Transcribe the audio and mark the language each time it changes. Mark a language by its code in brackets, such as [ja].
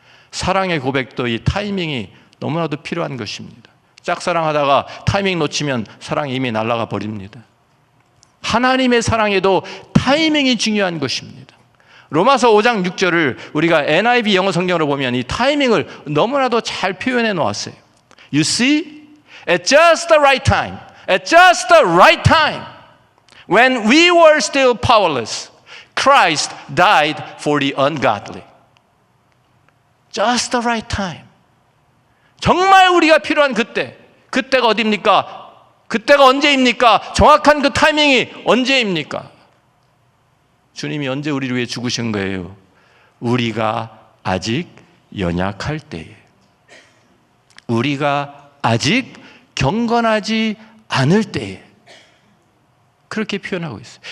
[ko] 사랑의 고백도 이 타이밍이 너무나도 필요한 것입니다. 짝사랑하다가 타이밍 놓치면 사랑이 이미 날아가 버립니다. 하나님의 사랑에도 타이밍이 중요한 것입니다. 로마서 5장 6절을 우리가 NIV 영어 성경으로 보면 이 타이밍을 너무나도 잘 표현해 놓았어요. [en] You see, at just the right time, at just the right time, when we were still powerless, Christ died for the ungodly. Just the right time. [ko] 정말 우리가 필요한 그때, 그때가 어디입니까? 그때가 언제입니까? 정확한 그 타이밍이 언제입니까? 주님이 언제 우리를 위해 죽으신 거예요? 우리가 아직 연약할 때에, 우리가 아직 경건하지 않을 때에, 그렇게 표현하고 있어요.